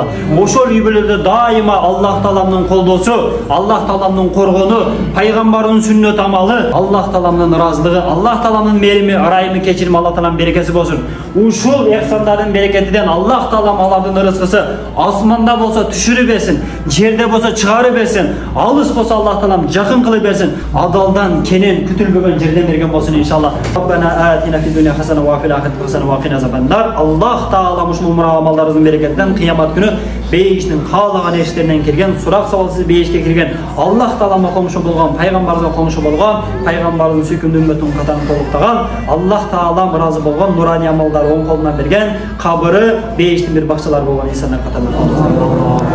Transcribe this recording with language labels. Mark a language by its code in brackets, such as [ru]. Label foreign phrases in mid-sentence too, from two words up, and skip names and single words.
[ky] Ошол үй бүлөлөрдө дайыма Аллах тааламдын колдоосу, Аллах тааламдын коргону, пайгамбардын сүннөт амалы, Аллах тааламдын ыраазылыгы, Аллах тааламдын мерими, ырайымы, кечирими, Аллах таалам берекеси болсун. Ушул эхсандардын берекетинен Аллах таалам алардын ырыскысы асманда болсо түшүрүп берсин, жерде болсо чыгарып берсин, алыс болсо Аллах таалам жакын кылып берсин, адалдан кенен күтүлбөгөн жерден берген болсун иншалла. [ar] ربنا آتنا في الدنيا حسنة وفي الآخرة حسنة وقنا عذاب النار. [ky] Alloh taala ушул амалдарыбыздын берекетинен кыямат күнү бейиштин каалаган эшиктеринен кирген, сурак сабалсыз бейишке кирген, Аллах таалама комушу болгон, пайгамбарга комушу болгон, пайгамбардын сүйкүмдүү үммөтүнүн катарын толуктаган, Аллах таалам ыраазы болгон нурани амалдар оң колунан берген, кабыры бейиштин бир бакчалары болгон инсандар катарында.